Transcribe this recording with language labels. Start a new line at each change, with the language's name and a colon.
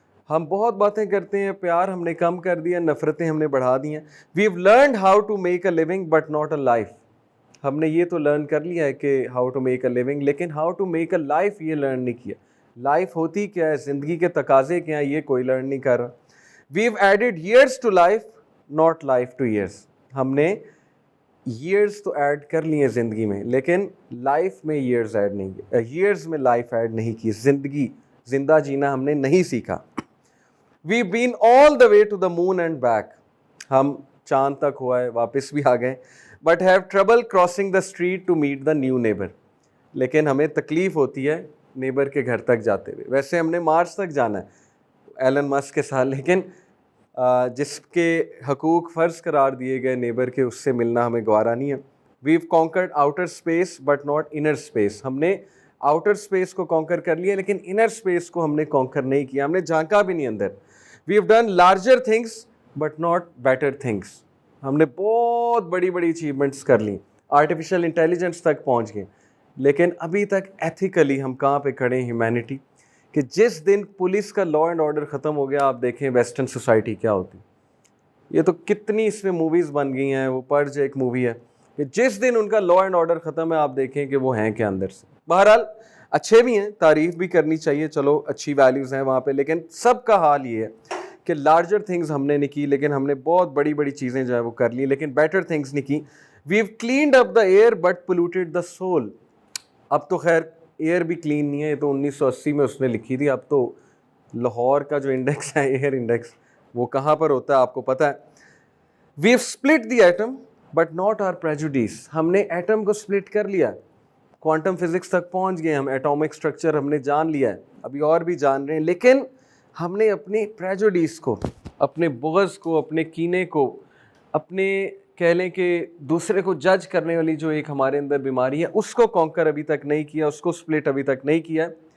Urdu: ہم بہت باتیں کرتے ہیں, پیار ہم نے کم کر دیا, نفرتیں ہم نے بڑھا دی ہیں.
English: We have learned how to make a living but not a life.
Urdu: ہم نے یہ تو لرن کر لیا ہے کہ
English: How to make a living, لیکن how to make a life یہ learn نہیں کیا.
Urdu: لائف ہوتی کیا ہے, زندگی کے تقاضے کیا ہیں, یہ کوئی لرن نہیں کر رہا.
English: we've added years to life, not life to years.
Urdu: ہم نے ایئرس تو ایڈ کر لیے زندگی میں, لیکن لائف میں ایئرز ایڈ نہیں کیے, ایئرز میں لائف ایڈ نہیں کی. زندہ جینا ہم نے نہیں سیکھا.
English: we've been all the way to the moon and back.
Urdu: ہم چاند تک ہوا ہے, واپس بھی آ گئے.
English: but have trouble crossing the street to meet the new neighbor.
Urdu: لیکن ہمیں تکلیف ہوتی ہے نیبر کے گھر تک جاتے ہوئے. ویسے ہم نے مارس تک جانا ہے ایلن مسک کے ساتھ, لیکن جس کے حقوق فرض قرار دیے گئے نیبر کے, اس سے ملنا ہمیں گوارا نہیں ہے.
English: we've conquered outer space but not inner space.
Urdu: ہم نے آؤٹر اسپیس کو کانکر کر لیا, لیکن انر اسپیس کو ہم نے کانکر نہیں کیا, ہم نے جھانکا بھی نہیں اندر.
English: we've done larger things but not better things.
Urdu: ہم نے بہت بڑی بڑی اچیومنٹس کر لیں, آرٹیفیشیل انٹیلیجنس تک پہنچ گئے, لیکن ابھی تک ایتھیکلی ہم کہاں پہ کھڑے ہیں ہیومینٹی, کہ جس دن پولیس کا لا اینڈ آرڈر ختم ہو گیا, آپ دیکھیں ویسٹرن سوسائٹی کیا ہوتی. یہ تو کتنی اس میں موویز بن گئی ہیں, وہ پرج ایک مووی ہے, کہ جس دن ان کا لا اینڈ آرڈر ختم ہے, آپ دیکھیں کہ وہ ہیں کیا اندر سے. بہرحال اچھے بھی ہیں, تعریف بھی کرنی چاہیے, چلو اچھی ویلیوز ہیں وہاں پہ, لیکن سب کا حال یہ ہے کہ لارجر تھنگز ہم نے نہیں کی, لیکن ہم نے بہت بڑی بڑی چیزیں جو ہے وہ کر لی, لیکن بیٹر تھنگز نہیں کی.
English: we've cleaned up the air but polluted the soul.
Urdu: اب تو خیر ایئر بھی کلین نہیں ہے, یہ تو 1980 میں اس نے لکھی تھی. اب تو لاہور کا جو انڈیکس ہے, ایئر انڈیکس, وہ کہاں پر ہوتا ہے آپ کو پتہ ہے.
English: we've split the atom but not our prejudice.
Urdu: ہم نے ایٹم کو سپلٹ کر لیا, کوانٹم فزکس تک پہنچ گئے ہم, ایٹامک سٹرکچر ہم نے جان لیا ہے, ابھی اور بھی جان رہے ہیں, لیکن ہم نے اپنے پریجوڈیس کو, اپنے بغض کو, اپنے کینے کو, اپنے کہہ لیں کہ دوسرے کو جج کرنے والی جو ایک ہمارے اندر بیماری ہے, اس کو کانکر ابھی تک نہیں کیا, اس کو سپلٹ ابھی تک نہیں کیا.